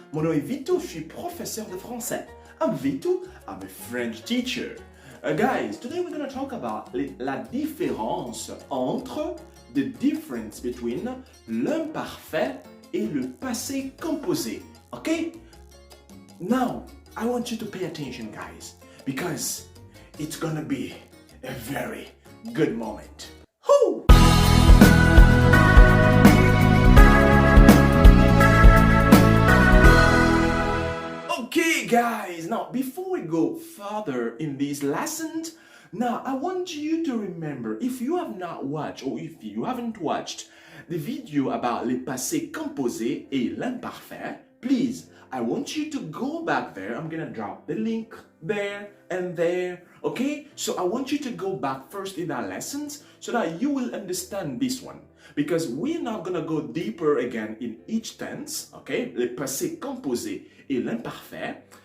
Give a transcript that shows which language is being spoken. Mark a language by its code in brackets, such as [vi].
[fr] Mon nom est Vito, je suis professeur de français. [en] I'm Vito, I'm a French teacher. Guys, today we're going to talk about [fr] la différence entre [en] the difference between [fr] l'imparfait et le passé composé. [en] Okay? Now, I want you to pay attention, guys, because it's gonna be a very good moment. Woo! Okay, guys, now before we go further in these lessons, now I want you to remember, if you have not watched or if you haven't watched the video about [fr] le passé composé et l'imparfait, [en] please, I want you to go back there. I'm gonna drop the link there and there, okay? So I want you to go back first in our lessons so that you will understand this one. Because we're not gonna go deeper again in each tense, okay? [fr] Le passé composé et l'imparfait.